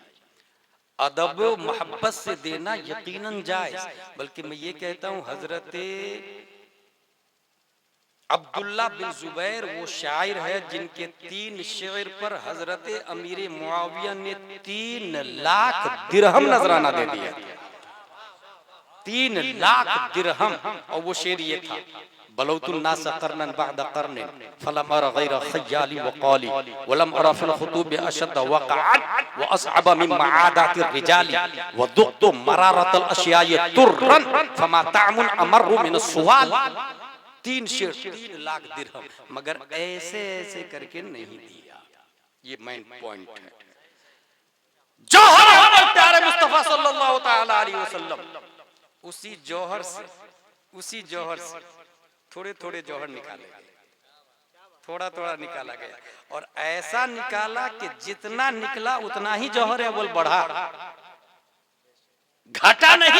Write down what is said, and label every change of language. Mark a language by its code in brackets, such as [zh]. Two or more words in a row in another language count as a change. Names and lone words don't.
[hi] अदब मोहब्बत से देना यकीनन जायज, बल्कि मैं ये कहता हूँ हजरत अब्दुल्ला बिन जुबैर वो शायर है जिनके 3 शेर पर हजरत अमीर मुआविया ने 3 लाख दिरहम नजराना दे दिया। 3 लाख दिरहम। और वो शेर ये था, [ar] بلوت الناس قرنا بعد قرن فلم أر غير ختال وقال ولم أر في الخطوب أشد وقعا وأصعب من معاداة الرجال وذقت مرارة الأشياء طرا فما طعم أمر من السؤال. [hi] 3 शेर 3 लाख दिरहम, मगर ऐसे ऐसे करके नहीं दिया। ये [en] main point [hi] है। जौहर हमारे प्यारे मुस्तफा [ar] صلى الله تعالى عليه وسلم, [hi] उसी जौहर से थोड़े थोड़े जौहर निकाले गए, थोड़ा थोड़ा निकाला गया, और ऐसा निकाला कि जितना निकला उतना ही जौहर है, बोल बढ़ा, घटा नहीं।